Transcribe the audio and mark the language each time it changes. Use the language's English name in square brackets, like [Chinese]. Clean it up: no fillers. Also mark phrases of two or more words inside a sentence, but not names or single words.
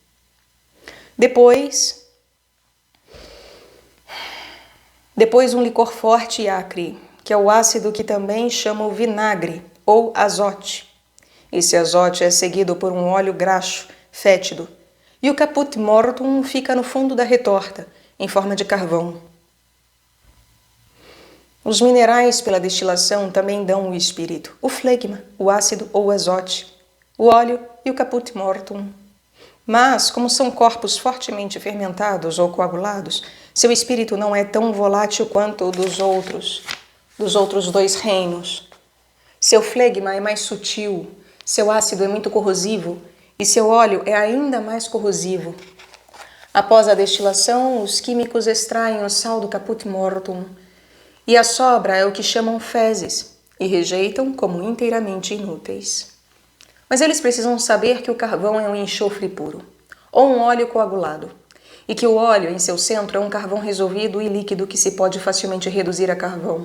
[Portuguese] Depois um licor forte e acre, que é o ácido que também chama o vinagre ou azote. Esse azote é seguido por um óleo graxo, fétido, e o [Latin] caput mortuum [Portuguese] fica no fundo da retorta, em forma de carvão. Os minerais pela destilação também dão o espírito, o flegma, o ácido ou o azote, o óleo e o [Latin] caput mortuum. [Portuguese] Mas, como são corpos fortemente fermentados ou coagulados, seu espírito não é tão volátil quanto o dos outros dois reinos. Seu flegma é mais sutil, seu ácido é muito corrosivo e seu óleo é ainda mais corrosivo. Após a destilação, os químicos extraem o sal do [Latin] caput mortuum [Portuguese] e a sobra é o que chamam fezes e rejeitam como inteiramente inúteis. Mas eles precisam saber que o carvão é um enxofre puro, ou um óleo coagulado, e que o óleo em seu centro é um carvão resolvido e líquido que se pode facilmente reduzir a carvão.